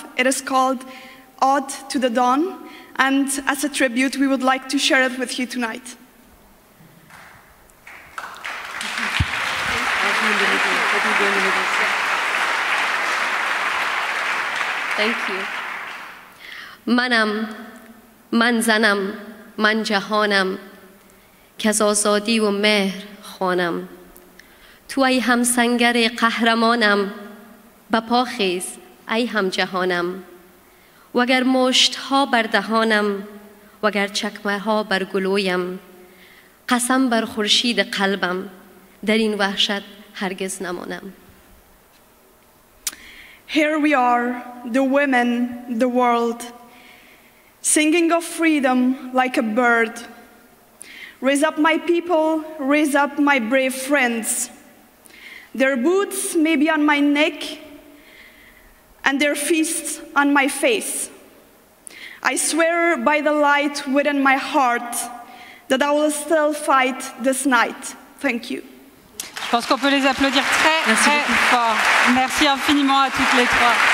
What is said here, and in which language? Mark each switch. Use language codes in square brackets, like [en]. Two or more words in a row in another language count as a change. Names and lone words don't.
[en] It is called Ode to the Dawn, and as a tribute, we would like to share it with you tonight. Thank you. [fa] من زنم من جهانم که از آزادی و مهر خوانم تو ای هم سنگر قهرمانم به پا خیز ای هم جهانم وگر مشت ها بر دهانم وگر چکمه ها بر گلویم قسم بر خورشید قلبم در این وحشت هرگز نمانم. [en] Here we are, the women, the world, singing of freedom like a bird. Raise up my people, raise up my brave friends. Their boots may be on my neck and their fists on my face. I swear by the light within my heart that I will still fight this night. Thank you. [fr] Je pense qu'on peut les applaudir très fort. Merci infiniment à toutes les trois.